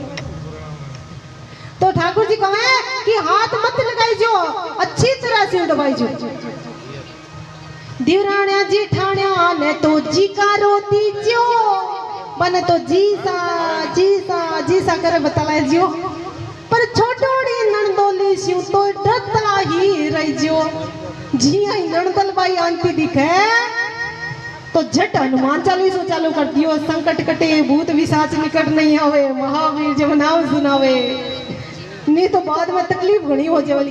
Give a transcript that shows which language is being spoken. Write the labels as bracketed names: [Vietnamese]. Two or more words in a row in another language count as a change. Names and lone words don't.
[Rajasthani] तो ठाकुर जी कहे कि हाथ मत लगाई जो, अच्छी तरह से दबाई जो। दिवराण्या जेठाण्या ने तो जी का रोती जो, बने तो जीसा जीसा जीसा करे बतला जो, पर छोटोड़ी नंदोली सिउ तो डरता ही रही जो। जी आई नंदल बाई आंटी दिखे तो झट हनुमान चालीसो चालू कर दियो, [Awadhi] संकट कटे भूत विसाच निकट नहीं आवे, महावीर जब नाम सुनावे, [Rajasthani] नहीं तो बाद में तकलीफ घनी हो जावली।